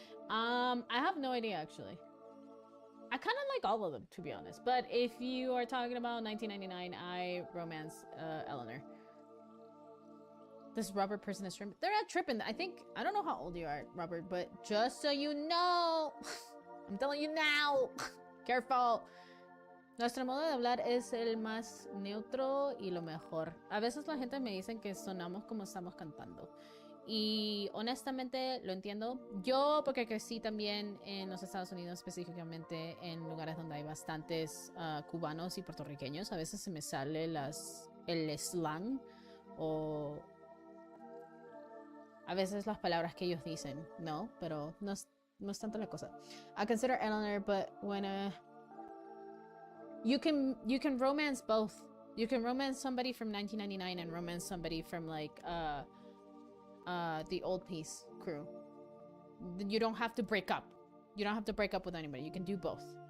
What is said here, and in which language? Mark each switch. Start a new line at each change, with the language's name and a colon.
English: I have no idea actually. I kind of like all of them, to be honest. But if you are talking about 1999, I romance Eleanor. This Robert person is tripping. They're not tripping. I don't know how old you are, Robert, but just so you know, I'm telling you now. Careful.
Spanish: Nuestro modo de hablar es el más neutro y lo mejor. A veces la gente me dice que sonamos como estamos cantando. Y honestamente lo entiendo. Yo porque crecí también en los Estados Unidos, específicamente en lugares donde hay bastantes cubanos y puertorriqueños. A veces se me sale el slang o a veces las palabras que ellos dicen, ¿no? Pero no es tanto la cosa.
English: I consider Eleanor, but when you can romance both. You can romance somebody from 1999 and romance somebody from like the old piece crew. You don't have to break up. You don't have to break up with anybody. You can do both.